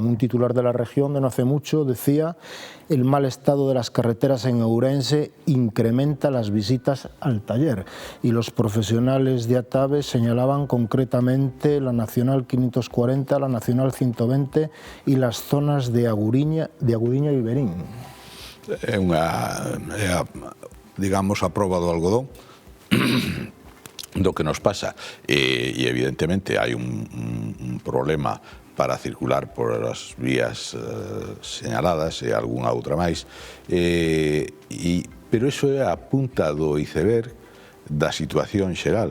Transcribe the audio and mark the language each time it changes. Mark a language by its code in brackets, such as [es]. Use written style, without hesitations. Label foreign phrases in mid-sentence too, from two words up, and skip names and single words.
[es] Un titular de la región de no hace mucho decía: el mal estado de las carreteras en Ourense incrementa las visitas al taller. Y los profesionales de ATAVE señalaban concretamente la Nacional 540, la Nacional 120 y las zonas de Aguriña e Iberín. [gl] Digamos, a prova do algodón do que nos pasa, e evidentemente hai un problema para circular por as vías señaladas e algunha outra máis, pero iso é a punta do iceberg da situación xeral.